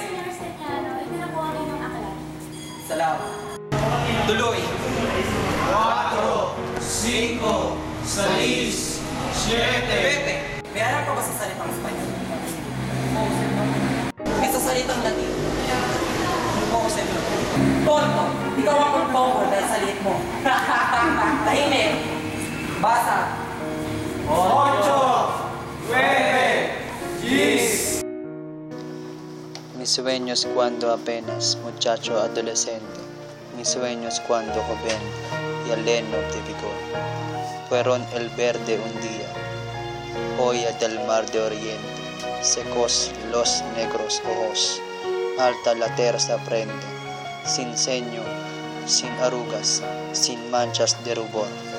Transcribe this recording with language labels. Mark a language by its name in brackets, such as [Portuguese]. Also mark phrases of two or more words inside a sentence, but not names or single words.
[Filipino] Señor Secretary, itinakuha ko yung aklat. Salamat. Tuloy. 4, 5, 6, 7. May alam ka ba sa salitang Espanyol? May sa salitang Latin. [English] Focus and look. [Filipino] Tonto, ikaw ang mag-focus dahil sa lit mo. Tahimik. Basa. 8, 9, 10. [Spanish] Mis sueños cuando apenas muchacho adolescente, mis sueños cuando joven y aleno de vigor, fueron el verde un día, joya del mar de oriente, secos los negros ojos, alta la tersa frente, sin ceño, sin arrugas, sin manchas de rubor.